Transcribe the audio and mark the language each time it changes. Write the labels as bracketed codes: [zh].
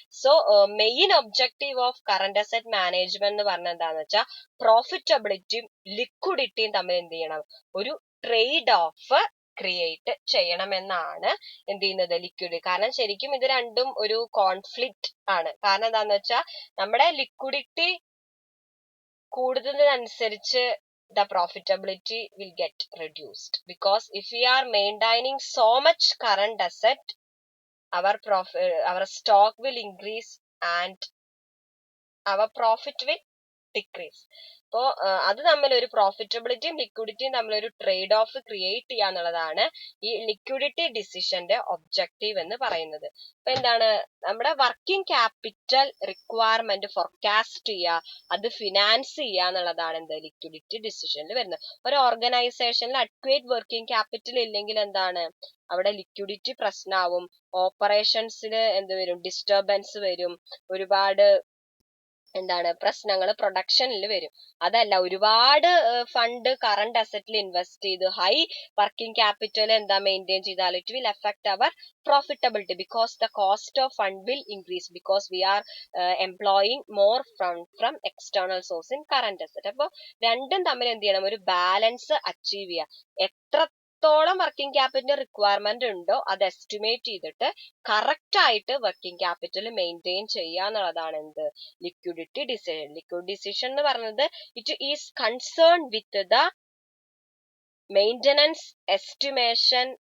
[ml] So main objective of current asset management എന്ന് പറഞ്ഞാൽ എന്താണെന്ന് വെച്ചാൽ പ്രോഫിറ്റബിലിറ്റിയും ലിക്വിഡിറ്റിയും തമ്മിൽ എന്ത് ചെയ്യണം, ഒരു ട്രേഡ് ഓഫ് ക്രിയേറ്റ് ചെയ്യണമെന്നാണ് എന്ത് ചെയ്യുന്നത്, ലിക്വിഡ്. കാരണം ശരിക്കും ഇത് രണ്ടും ഒരു കോൺഫ്ലിക്റ്റ് ആണ്. കാരണം എന്താന്ന് വെച്ചാൽ നമ്മുടെ ലിക്വിഡിറ്റി കൂടുന്നതിനനുസരിച്ച് [en] the profitability will get reduced, because if we are maintaining so much current asset, our stock will increase and our profit will decrease. [ml] അപ്പോ അത് തമ്മിൽ ഒരു പ്രോഫിറ്റബിലിറ്റിയും ലിക്വിഡിറ്റിയും തമ്മിൽ ഒരു ട്രേഡ് ഓഫ് ക്രിയേറ്റ് ചെയ്യുക എന്നുള്ളതാണ് ഈ ലിക്വിഡിറ്റി ഡിസിഷന്റെ ഒബ്ജക്റ്റീവ് എന്ന് പറയുന്നത്. അപ്പൊ എന്താണ്, നമ്മുടെ വർക്കിംഗ് ക്യാപിറ്റൽ റിക്വയർമെന്റ് ഫോർകാസ്റ്റ് ചെയ്യുക, അത് ഫിനാൻസ് ചെയ്യുക എന്നുള്ളതാണ് എന്ത്, ലിക്വിഡിറ്റി ഡിസിഷനിൽ വരുന്നത്. ഒരു ഓർഗനൈസേഷനിൽ അഡ്ക്വേറ്റ് വർക്കിംഗ് ക്യാപിറ്റൽ ഇല്ലെങ്കിൽ എന്താണ്, അവിടെ ലിക്വിഡിറ്റി പ്രശ്നമാവും, ഓപ്പറേഷൻസിൽ എന്ത് വരും, ഡിസ്റ്റർബൻസ് വരും, ഒരുപാട് എന്താണ് പ്രശ്നങ്ങൾ പ്രൊഡക്ഷനിൽ വരും. അതല്ല ഒരുപാട് ഫണ്ട് കറന്റ് അസറ്റിൽ ഇൻവെസ്റ്റ് ചെയ്ത് ഹൈ വർക്കിംഗ് ക്യാപിറ്റൽ എന്താ മെയിൻറ്റെയിൻ ചെയ്താൽ [en] It will affect our profitability because the cost of fund will increase because we are employing more fund from external source in current asset. [ml] അപ്പോൾ രണ്ടും തമ്മിൽ എന്ത് ചെയ്യണം, ഒരു balance achieve ചെയ്യുക. എത്രത്തോളം വർക്കിംഗ് ക്യാപിറ്റൽ റിക്വയർമെന്റ് ഉണ്ടോ അത് എസ്റ്റിമേറ്റ് ചെയ്തിട്ട് കറക്റ്റ് ആയിട്ട് വർക്കിംഗ് ക്യാപിറ്റൽ മെയിൻറ്റെയിൻ ചെയ്യുക എന്നുള്ളതാണ് എന്ത്, ലിക്വിഡിറ്റി ഡിസിഷൻ. [en] liquid decision [ml] എന്ന് പറയുന്നത് [en] it is concern with the maintenance, estimation